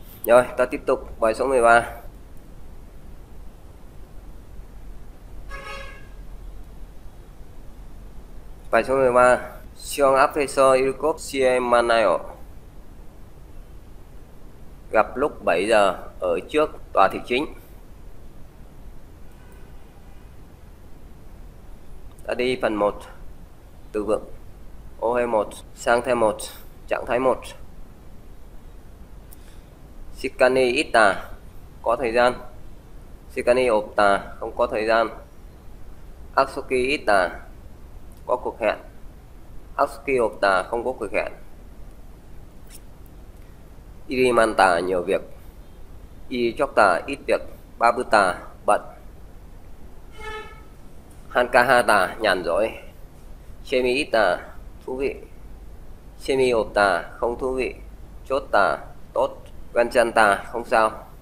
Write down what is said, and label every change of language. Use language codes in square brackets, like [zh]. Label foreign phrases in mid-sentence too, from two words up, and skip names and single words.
[vi] Rồi, ta tiếp tục bài số 13. Bài số 13. [ko] 시험 앞에서 7시에 만나요. [vi] Gặp lúc 7 giờ ở trước tòa thị chính. Ta đi phần 1. Từ vựng. Ô 21 sang thêm 1, trạng thái 1. [ko] 시간이 있다, [vi] có thời gian. [ko] 시간이 없다, [vi] không có thời gian. [ko] 약속이 있다, [vi] có cuộc hẹn. [ko] 약속이 없다, [vi] không có cuộc hẹn. [ko] 일이 많다, [vi] nhiều việc. [ko] 일이 적다, [vi] ít việc. [ko] 바쁘다, bận. [vi] 한가하다, nhàn rỗi. 재미있다, thú vị. 재미없다, không thú vị. 좋다, tốt. 괜찮다, không sao.